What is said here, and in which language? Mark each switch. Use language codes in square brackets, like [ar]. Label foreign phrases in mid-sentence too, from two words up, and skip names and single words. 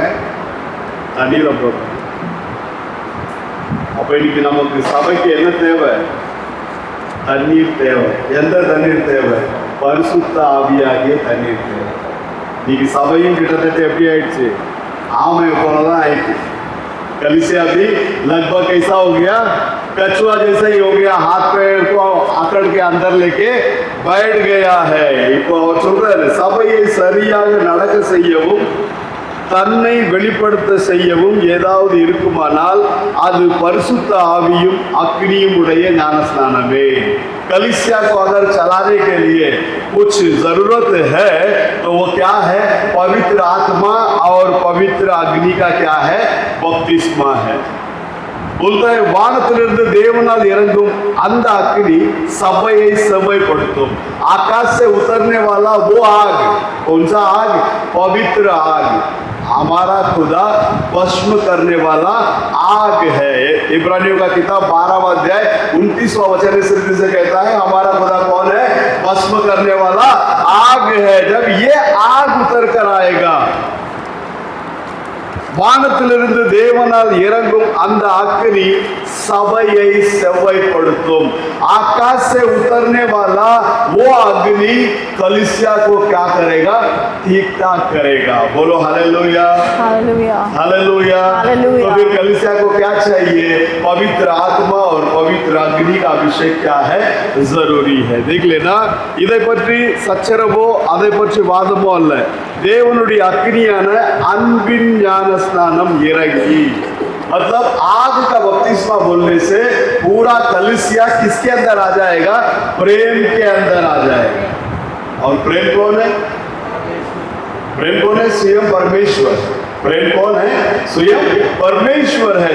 [ta] தண்ணீரில் போடுறாங்க. அப்போ இன்னைக்கு நமக்கு சபைக்கு என்ன தேவை? தண்ணீர் தேவை. எந்த தண்ணீர் தேவை? பரிசுத்த ஆவியாகிய தண்ணீர் தேவை. இன்னைக்கு சபையும் கிட்டத்தட்ட எப்படி ஆயிடுச்சு? ஆமை போலதான் ஆயிடுச்சு। [hi] कलिसिया भी लगभग कैसा हो गया? कछुआ जैसा ही हो गया, हाथ पैर को आकड़ के अंदर लेके बैठ गया है। [ta] இப்போ அவர் சொல்றாரு, சபையை சரியாக நடக்க செய்யவும் தன்னை வெளிப்படுத்த செய்யவும் ஏதாவது இருக்குமானால் அது பரிசுத்த ஆவியும் அக்னியும் உடைய ஞானस्नानமே। [hi] कलिसिया को अगर चलाने के लिए कुछ जरूरत है तो वो क्या है? पवित्र आत्मा और पवित्र अग्नि का क्या है? बपतिस्मा है। बोलता है [ta] வானத்திலிருந்து தேவனால் இறங்கும் அந்த [hi] अग्नि [ta] சபையை செவ்வாய்ப்படுத்தும்। [hi] आकाश से उतरने वाला वो आग, कौन सा आग? पवित्र आग। हमारा खुदा भस्म करने वाला आग है। इब्रानियों का किताब 12वां अध्याय 29वां वचन इस रीति से कहता है, हमारा खुदा कौन है? भस्म करने वाला आग है। जब ये आग उतर कर आएगा, [ta] வானத்திலிருந்து தேவனால் இறங்கும் அந்த அக்னி சபையை செவ்வாய்ப்படுத்தும்। [hi] आकाश से उतरने वाला वो अग्नि कलिसिया को क्या करेगा? ठीक ठाक करेगा। बोलो हालेलुया, हालेलुया, हालेलुया। हालेलुया। तो फिर कलिसिया को क्या चाहिए? पवित्र आत्मा और पवित्र अग्नि का अभिषेक क्या है? जरूरी है। देख लेना, [ta] இதை பற்றி சச்சரவோ அதை பற்றி வாதமோ அல்ல, தேவனுடைய அக்னியான அன்பின் ஞானஸ்நானம் இறங்கி, [hi] मतलब आग का बपतिस्मा बोलने से पूरा कलिसिया किसके अंदर आ जाएगा? प्रेम के अंदर आ जाएगा। और प्रेम कौन है? प्रेम कौन है? स्वयं परमेश्वर। प्रेम कौन है? स्वयं परमेश्वर है।